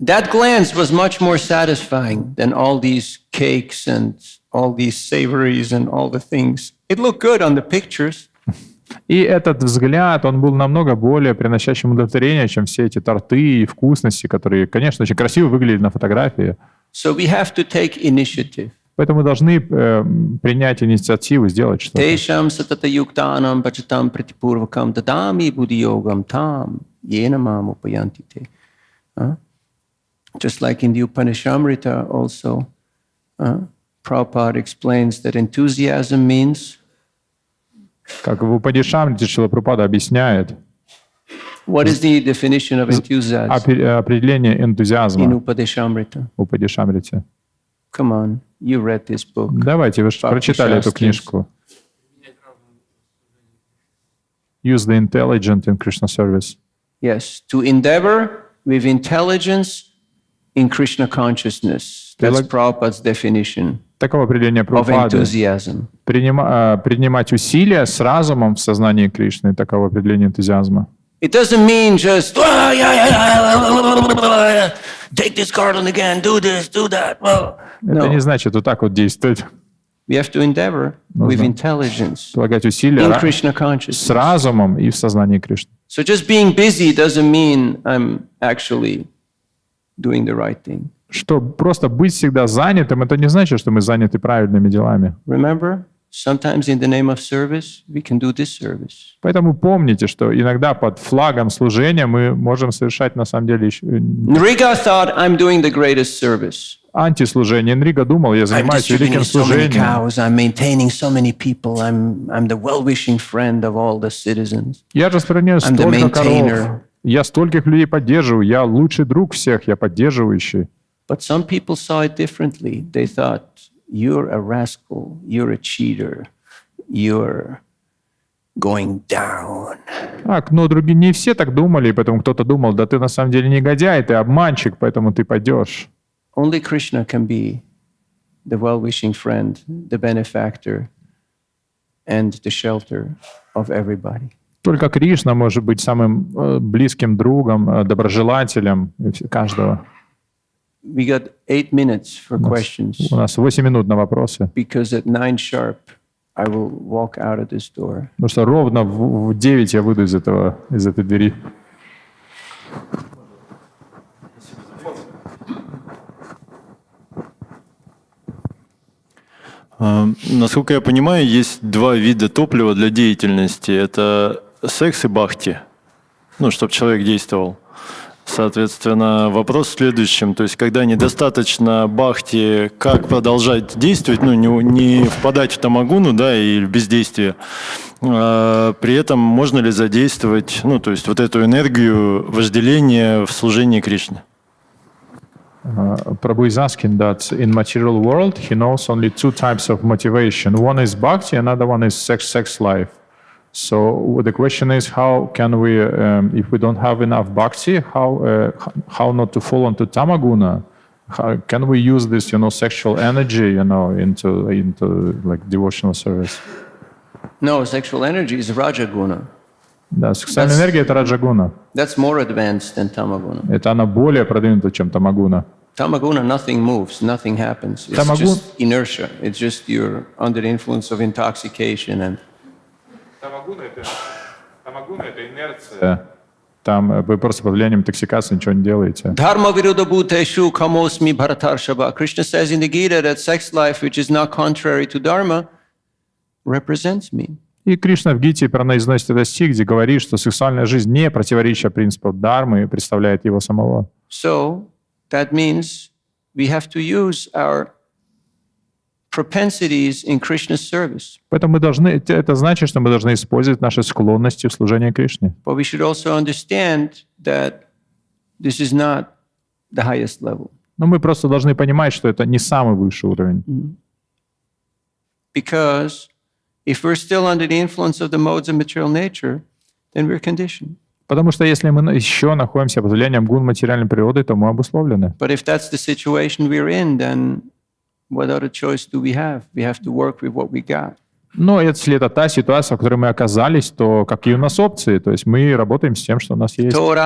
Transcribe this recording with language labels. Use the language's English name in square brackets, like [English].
[English] That glance was much more satisfying than all these cakes and all these savories and all the things. It looked good on the pictures. [Russian] И этот взгляд, он был намного более приносящим удовлетворение, чем все эти торты и вкусности, которые, конечно, очень красиво выглядели на фотографии. [English] So we have to take initiative. [Russian] Поэтому мы должны принять инициативу, сделать что-то. [Sanskrit] Tesham satata yuktanam pachatam pratipurvakam dadami buddhiyogam tam yena mam upayanti te. [English] Just like in the Upanishadamrita also, Prabhupada explains that enthusiasm means. [Russian] Как в Упадишамрите Шрила Прабхупада объясняет. [English] What is the definition of enthusiasm? [Russian] Определение энтузиазма. [English] In Upadishamrita. [Russian] Упадишамрите. [English] Come on, you read this book. [Russian] Давайте, вы же прочитали эту книжку. [English] Use the intelligent in Krishna service. Yes, to endeavor with intelligence in Krishna consciousness. That's Prabhupada's definition. [Russian] Таково определение Прабхупады. Принимать усилия с разумом в сознании Кришны. Таково определение энтузиазма. [English] It doesn't mean just take this cardinal again, do this, do that. [Russian] Это не значит вот так вот действовать. [English] We have to endeavor with intelligence [Russian] прилагать усилия [English] in Krishna consciousness. [Russian] С разумом и в сознании Кришны. [English] So just being busy doesn't mean I'm actually doing the right thing. [Russian] Что просто быть всегда занятым, это не значит, что мы заняты правильными делами. [English] Remember, sometimes in the name of service, we can do this service. [Russian] Поэтому помните, что иногда под флагом служения мы можем совершать на самом деле еще... [English] Nriga thought, I'm doing the greatest service. [Russian] Антислужение. Нрига думал, я занимаюсь великим служением. [English] I'm maintaining so many people. I'm the well-wishing friend of all the citizens. [Russian] Я распространяю столько коров. Я стольких людей поддерживаю. Я лучший друг всех. Я поддерживающий. [English] But some people saw it differently. They thought, you're a rascal, you're a cheater, you're going down. [Russian] Так, но другие не все так думали, поэтому кто-то думал, да ты на самом деле негодяй, ты обманщик, поэтому ты пойдешь. [English] Only Krishna can be the well-wishing friend, the benefactor, and the shelter of everybody. [Russian] Только Кришна может быть самым близким другом, доброжелателем каждого. [English] We got 8 minutes for questions. [Russian] У нас 8 минут на вопросы. [English] Because at 9 sharp, I will walk out of this door. [Russian] Потому что ровно в 9 я выйду из этой двери. Насколько я понимаю, есть два вида топлива для деятельности. Это секс и бхакти. Ну, чтобы человек действовал. Соответственно, вопрос в следующем. То есть, когда недостаточно бхакти, как продолжать действовать, ну, не впадать в тамагуну, да, и в бездействие. При этом можно ли задействовать, ну, то есть, вот эту энергию вожделения в служении Кришне? [English] Prabhu is asking that in material world he knows only two types of motivation. One is bhakti, another one is sex life. So the question is, how can we, if we don't have enough bhakti, how not to fall into tamaguna? How can we use this, sexual energy, into like devotional service? No, sexual energy is rajaguna. [Russian] Да, сексуальная энергия — это раджагуна. [English] That's more advanced than tamaguna. [Russian] Это она более продвинута, чем тамагуна. [English] Tamaguna, nothing moves, nothing happens. It's just inertia. It's just you're under the influence of intoxication and. [Russian] Тамагуна — это инерция. Там вы просто под влиянием интоксикации ничего не делаете. [Sanskrit] Dharma viruddha bhuteshu kamosmi bharatarshava. [English] Krishna says in the Gita that sex life, which is not contrary to dharma, represents me. [Russian] И Кришна в Гите произносит этот стих, где говорит, что сексуальная жизнь не противоречит принципам дхармы и представляет его самого. [English] So that means we have to use our propensities in Krishna's service. [Russian] Поэтому это значит, что мы должны использовать наши склонности в служении Кришне. [English] But we should also understand that this is not the highest level. [Russian] Но мы просто должны понимать, что это не самый высший уровень. [English] Because if we're still under the influence of the modes of material nature, then we're conditioned. [Russian] Потому что если мы еще находимся под влиянием гун материальной природы, то мы обусловлены. [English] But if that's the situation we're in, then what other choice do we have? We have to work with what we got. [Russian] Но если это та ситуация, в которой мы оказались, то какие у нас опции? То есть мы работаем с тем, что у нас есть.